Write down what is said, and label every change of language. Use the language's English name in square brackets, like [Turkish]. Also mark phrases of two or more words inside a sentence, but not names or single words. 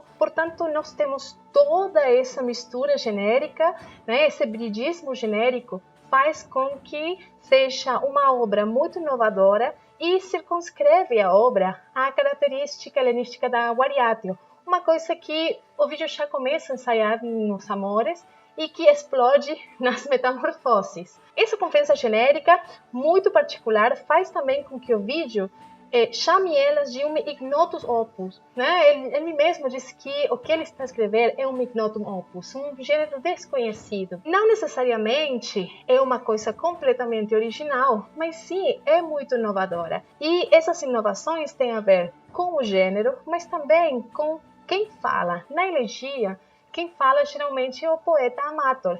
[Portuguese] Portanto, nós temos toda essa mistura genérica, esse hibridismo genérico faz com que seja uma obra muito inovadora e circunscreve a obra à característica helenística da variatio, uma coisa que Ovídio já começa a ensaiar nos Amores e que explode nas Metamorfoses. Essa confiança genérica, muito particular, faz também com que o vídeo chame elas de um [Latin] ignotus opus, [Portuguese] né? Ele mesmo diz que o que ele está a escrever é um [Latin] ignotum opus, [Portuguese] um gênero desconhecido. Não necessariamente é uma coisa completamente original, mas sim é muito inovadora. E essas inovações têm a ver com o gênero, mas também com quem fala. Na elegia, quem fala geralmente é o [Latin] poeta amator.